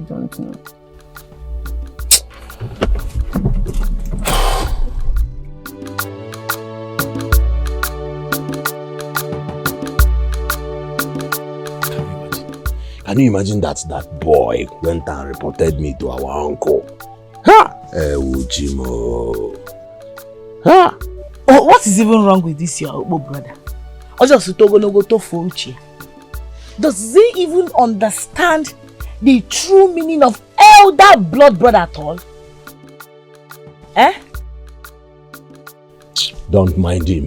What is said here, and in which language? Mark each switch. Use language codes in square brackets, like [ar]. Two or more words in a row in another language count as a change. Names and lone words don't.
[en] Can you imagine that boy went and reported me to our uncle? Ha! Ewujimo. Ha! Oh, what is even wrong with this your brother? Does he even understand the true meaning of elder blood brother at all? Don't mind him.